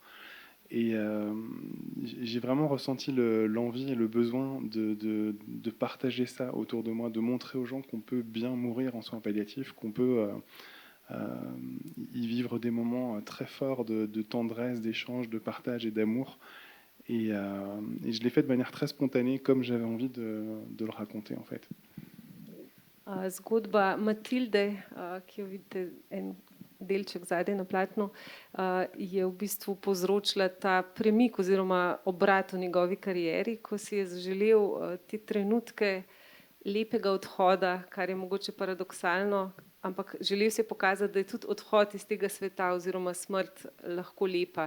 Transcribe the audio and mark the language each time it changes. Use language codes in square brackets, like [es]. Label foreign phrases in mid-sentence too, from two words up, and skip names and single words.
[fr] Et j'ai vraiment ressenti l'envie et le besoin de partager ça autour de moi, de montrer aux gens qu'on peut bien mourir en soins palliatifs, qu'on peut y vivre des moments très forts de tendresse, d'échange, de partage et d'amour. Et je l'ai fait de manière très spontanée, comme j'avais envie de le raconter en fait. [sl] Zgodba Matilde, ki jo vidite en delček zadaj na platnu, je v bistvu povzročila ta premik oziroma obrat v njegovi karieri, ko si je zaželel te trenutke lepega odhoda, kar je mogoče paradoksalno, ampak želel si je pokazati, da je tudi odhod iz tega sveta oziroma smrt lahko lepa.